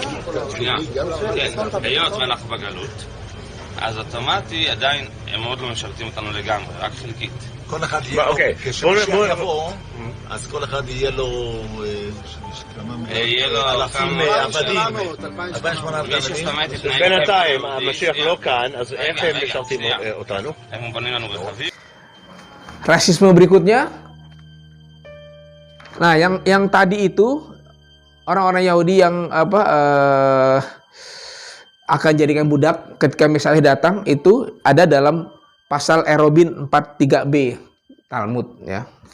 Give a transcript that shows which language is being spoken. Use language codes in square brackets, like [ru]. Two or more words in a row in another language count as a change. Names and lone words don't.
[he] היות ואנחנו בגלות, אז אוטומטי עדיין הם עוד לא משרתים אותנו לגמרי, רק חלקית. כל אחד יהיה לו, כשמשיח יבוא, אז כל אחד יהיה לו אלפים עבדים, 2,800 בינתיים המשיח לא כאן, אז איך הם משרתים אותנו? הם בונים לנו רכבים. [id] Rasisme berikutnya. Nah, yang tadi itu orang-orang Yahudi yang akan jadikan budak ketika misalnya datang itu ada dalam pasal Erobin 43b Talmud ya.